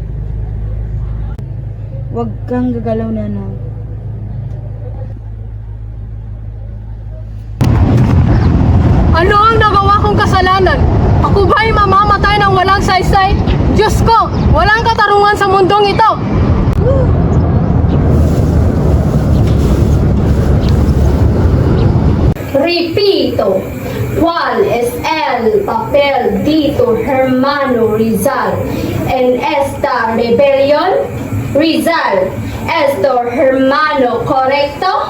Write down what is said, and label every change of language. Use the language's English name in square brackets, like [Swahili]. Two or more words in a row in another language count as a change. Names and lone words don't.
[Filipino] Huwag kang gagalaw, Nanang. Ano ang nagawa kong kasalanan? Ako ba'y mamamatay ng walang saysay? Diyos ko, walang katarungan sa mundong ito! [Spanish] Repito, ¿cuál es el papel de tu hermano Rizal en esta rebelión? Rizal, ¿es tu hermano correcto?